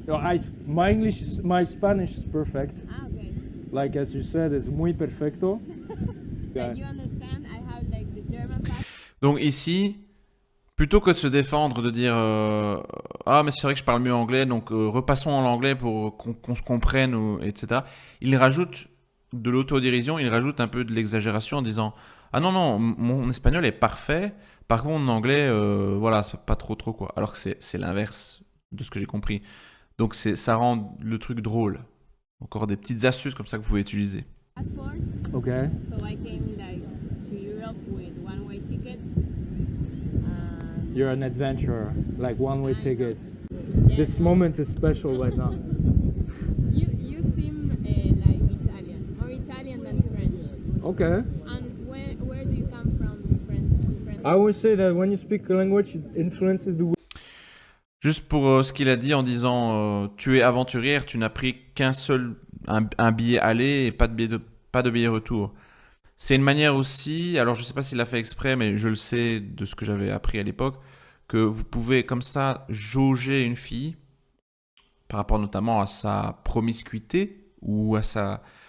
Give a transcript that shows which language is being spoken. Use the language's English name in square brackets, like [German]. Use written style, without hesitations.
[English] No, my Spanish is perfect. Ah, okay. Like as you said, it's [Spanish] muy perfecto. [English] Yeah. Like you understand, I have like the German part. [French] Donc ici, plutôt que de se défendre, de dire ah mais c'est vrai que je parle mieux anglais, donc repassons en anglais pour qu'on se comprenne, etc. Il rajoute de l'autodérision, il rajoute un peu de l'exagération en disant ah non non, mon espagnol est parfait, par contre mon anglais, voilà, c'est pas trop quoi. Alors que c'est l'inverse de ce que j'ai compris. Donc ça rend le truc drôle. Encore des petites astuces comme ça que vous pouvez utiliser. [English] Passport. Okay. So I came like to Europe with one-way ticket. You're an adventurer, like one-way ticket. Yeah, This moment is special right now. You seem like Italian, more Italian than French. Okay. And where do you come from, French? I always say that when you speak a language, it influences the way. [French] Juste pour ce qu'il a dit en disant tu es aventurière, tu n'as pris qu'un seul un billet aller et pas de billet retour. C'est une manière aussi, alors je ne sais pas s'il l'a fait exprès, mais je le sais de ce que j'avais appris à l'époque, que vous pouvez comme ça jauger une fille par rapport notamment à sa promiscuité ou à sa